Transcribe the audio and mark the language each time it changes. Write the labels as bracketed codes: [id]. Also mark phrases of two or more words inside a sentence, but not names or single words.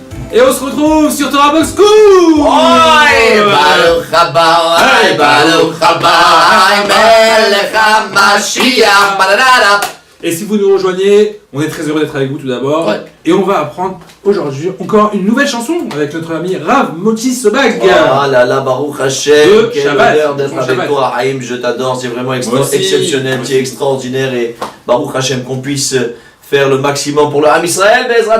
[fr] Et on se retrouve sur Torah Box School. [he] ברוך הבא, ברוך הבא, מלך המשיח, badadada. [fr] Et si vous nous rejoignez, on est très heureux d'être avec vous tout d'abord. Ouais. Et on va apprendre aujourd'hui encore une nouvelle chanson avec notre ami Rav Moti Sobag. Oh là là, [he] ברוך השם, [fr] De quel Shabbat. honneur d'être Bon avec Shabbat. toi, Haïm, je t'adore, c'est vraiment Moi aussi. exceptionnel, Moi tu es aussi. extraordinaire et [he] ברוך השם [fr] qu'on puisse faire le maximum pour le [he] עם ישראל, [fr] Bezrat